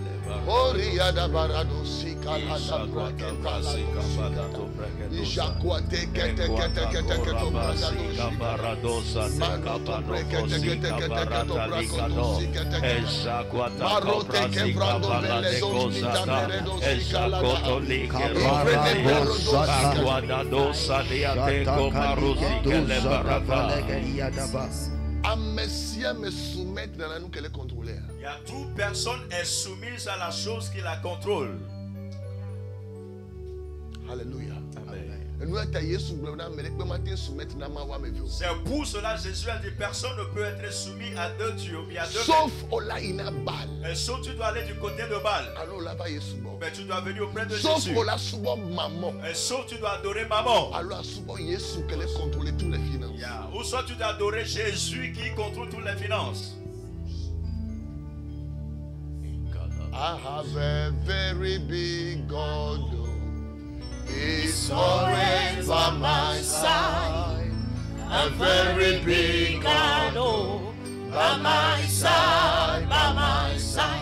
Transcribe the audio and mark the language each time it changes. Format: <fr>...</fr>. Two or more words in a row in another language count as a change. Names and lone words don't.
<fr>Oriada barado sika la brake brasika balato brake ijakwate kete kete kete kete barado sika barado sika barata ligado ejakwata marote ke brando veledo mitamenedo sika la ejakwado sadia te komarusi kele barata. Il y a toute personne est soumise à la chose qui la contrôle. Alléluia. Amen. C'est pour cela que Jésus a dit personne ne peut être soumis à deux dieux. Sauf et sauf tu dois aller du côté de Baal. Mais tu dois venir auprès de Jésus. Et sauf tu dois adorer maman. Ou soit tu dois adorer Jésus qui contrôle toutes les finances.</fr> <en>I have a very big God. He's always by my side. A very big God, oh, by my side, by my side.</en>